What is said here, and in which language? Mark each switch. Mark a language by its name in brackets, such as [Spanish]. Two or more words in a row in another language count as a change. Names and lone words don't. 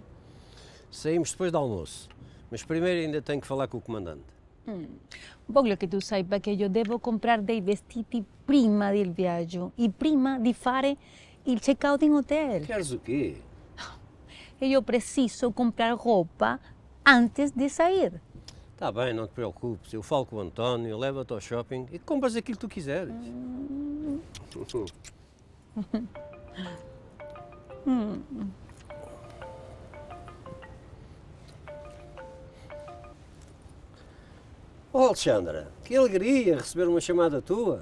[Portuguese] Saímos depois do almoço, mas primeiro ainda tenho que falar com o comandante. [Italian] Voglio che tu saiba che io devo comprare dei vestiti prima del viaggio e prima di fare il check-out in hotel. [Portuguese] Queres o quê? E io preciso comprar roupa antes de sair. Está bem, não te preocupes, eu falo com o António, levo-te ao shopping e compras aquilo que tu quiseres. Oh, Alexandra, que alegria receber uma chamada tua.